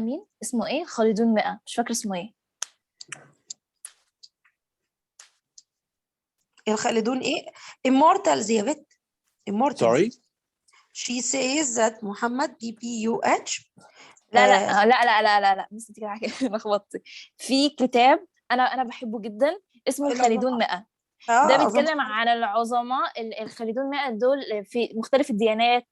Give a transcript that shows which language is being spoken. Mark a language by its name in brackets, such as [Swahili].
[Arabic] مين اسمه ايه؟ خالدون 100 مش فاكرة اسمه ايه. الخالدون ايه؟ immortals يا بت. [English] immortals. Sorry. She says that Muhammad BPUH. [Arabic] لا بس انت كده لخبطتي. في كتاب انا بحبه جدا اسمه الخالدون 100. ده بيتكلم عن العظماء الخالدون 100 دول في مختلف الديانات.